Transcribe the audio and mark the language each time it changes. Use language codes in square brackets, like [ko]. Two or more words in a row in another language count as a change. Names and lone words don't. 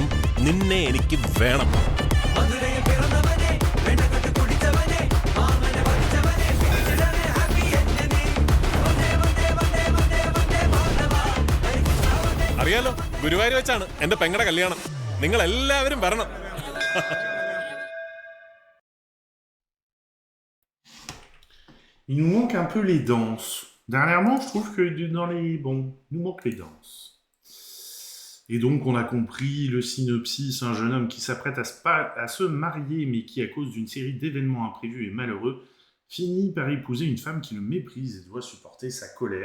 [ml] നിന്നെ എനിക്ക് വേണം. അറിയാലോ, ഗുരുവായൂർ വെച്ചാണ് എന്റെ പെങ്ങടെ കല്യാണം. നിങ്ങൾ എല്ലാവരും വരണം. [fr] Il nous manque un peu les danses. Dernièrement, je trouve que dans les... Bon, il nous manque les danses. Et donc, on a compris le synopsis, un jeune homme qui s'apprête à se marier, mais qui, à cause d'une série d'événements imprévus et malheureux, finit par épouser une femme qui le méprise et doit supporter sa colère.